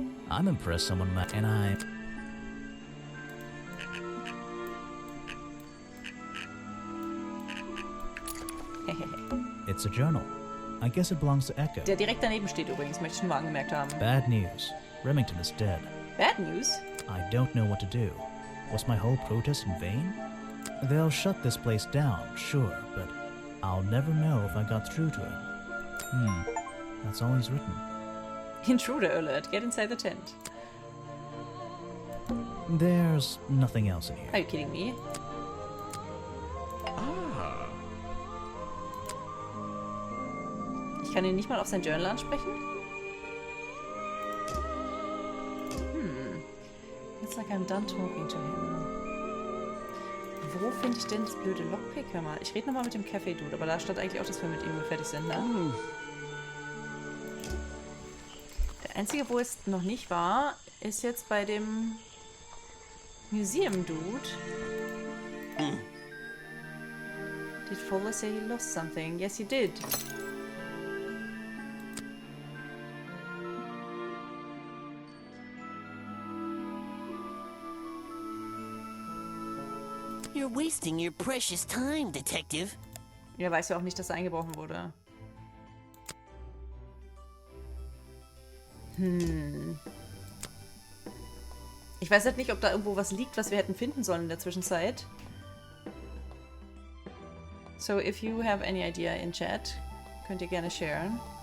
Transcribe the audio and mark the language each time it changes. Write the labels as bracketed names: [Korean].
[English] I'm impressed someone met, and I... It's a journal. I guess it belongs to Echo. [German] Der direkt daneben steht übrigens, möchte ich nur mal angemerkt haben. [English] Bad news. Remington is dead. Bad news? I don't know what to do. Was my whole protest in vain? They'll shut this place down, sure, but I'll never know if I got through to him. That's all he's written. Intruder alert. Get inside the tent. There's nothing else in here. Are you kidding me? [German] Ich kann ihn nicht mal auf sein Journal ansprechen? [English] It's like I'm done talking to him. [German] Wo finde ich denn das blöde Lockpick? Hör mal, ich rede nochmal mit dem Café-Dude, aber da stand eigentlich auch, dass wir mit ihm fertig sind, ne? Der einzige, wo es noch nicht war, ist jetzt bei dem Museum-Dude. [English] Did Fowler say he lost something? Yes, he did. You're wasting your precious time, Detective. [German] Er weiß ja auch nicht, dass er eingebrochen wurde. Ich weiß halt nicht, ob da irgendwo was liegt, was wir hätten finden sollen in der Zwischenzeit. [English] So, if you have any idea in chat, [German] könnt ihr gerne sharen.